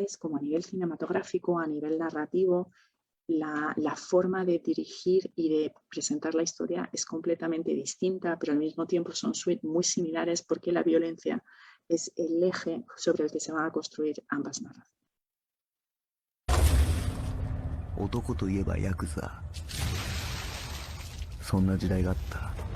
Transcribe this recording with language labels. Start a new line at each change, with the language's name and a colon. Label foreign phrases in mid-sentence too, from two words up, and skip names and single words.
Spanish: Y ya veréis como a nivel cinematográfico, a nivel narrativo, la forma de dirigir y de presentar la historia es completamente distinta, pero al mismo tiempo son muy similares porque la violencia es el eje sobre el que se van a construir ambas narraciones.
Japanese: 男といえばヤクザ。そんな時代があった。